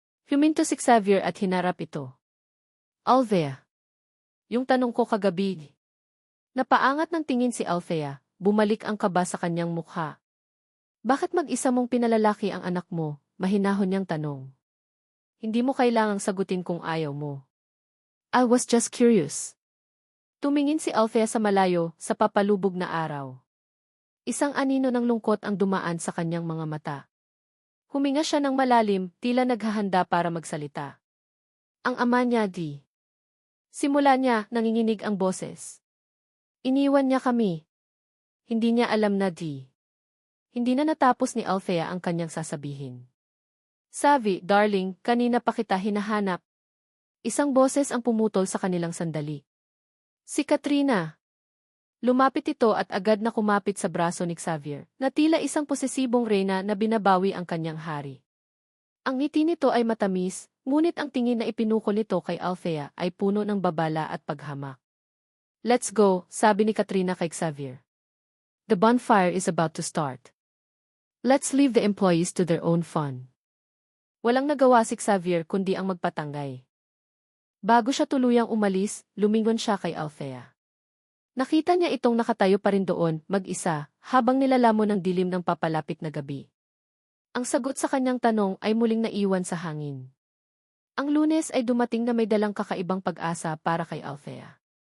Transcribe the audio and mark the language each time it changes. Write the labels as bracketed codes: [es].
[tl] Huminto si Xavier at hinarap ito. Althea. Yung tanong ko kagabi. Napaangat ng tingin si Althea, bumalik ang kaba sa kanyang mukha. Bakit mag-isa mong pinalalaki ang anak mo? Mahinahon niyang tanong. Hindi mo kailangang sagutin kung ayaw mo. [en] I was just curious. [tl] Tumingin si Althea sa malayo, sa papalubog na araw. Isang anino ng lungkot ang dumaan sa kanyang mga mata. Huminga siya ng malalim, tila naghahanda para magsalita. Ang ama niya, Di. Simula niya, nanginginig ang boses. Iniwan niya kami. Hindi niya alam na, Di. Hindi na natapos ni Althea ang kanyang sasabihin. Savi, darling, kanina pa kita hinahanap. Isang boses ang pumutol sa kanilang sandali. Si Katrina. Lumapit ito at agad na kumapit sa braso ni Xavier, na tila isang posesibong reyna na binabawi ang kanyang hari. Ang ngiti nito ay matamis, ngunit ang tingin na ipinukol nito kay Althea ay puno ng babala at paghamak. [en] Let's go, [tl] sabi ni Katrina kay Xavier. [en] The bonfire is about to start. Let's leave the employees to their own fun. [tl] Walang nagawa si Xavier kundi ang magpatanggay. Bago siya tuluyang umalis, lumingon siya kay Althea. Nakita niya itong nakatayo pa rin doon, mag-isa, habang nilalamon ng dilim ng papalapit na gabi. Ang sagot sa kanyang tanong ay muling naiwan sa hangin. Ang Lunes ay dumating na may dalang kakaibang pag-asa para kay Althea.